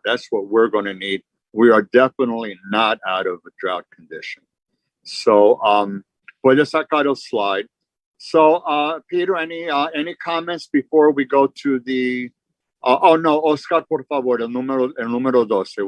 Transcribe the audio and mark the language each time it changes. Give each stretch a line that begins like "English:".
English: That's what we're going to need. We are definitely not out of a drought condition.
Spanish: So, puedes sacar el slide.
English: So, Peter, any comments before we go to the?
Spanish: Oh no, Oscar, por favor, el número 12.